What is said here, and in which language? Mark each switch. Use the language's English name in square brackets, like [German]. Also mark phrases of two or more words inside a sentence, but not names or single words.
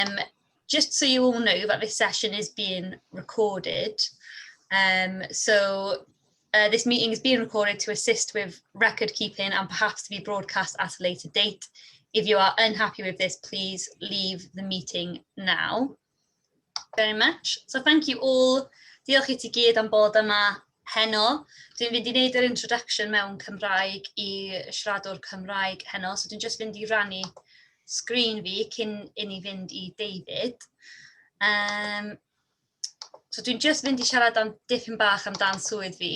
[English] Just so you all know that this session is being recorded. This meeting is being recorded to assist with record keeping and perhaps to be broadcast at a later date. If you are unhappy with this, please leave the meeting now. Very much. So thank you all. [Welsh] Diolch I ti gyd am bod yma heno. Dwi'n fynd I wneud yr introduction mewn Cymraeg I siaradwr Cymraeg heno. So dwi'n just fynd I rannu sgrin fi cyn I ni fynd I David. So dwi'n just fynd I siarad am dipyn bach amdan swydd fi.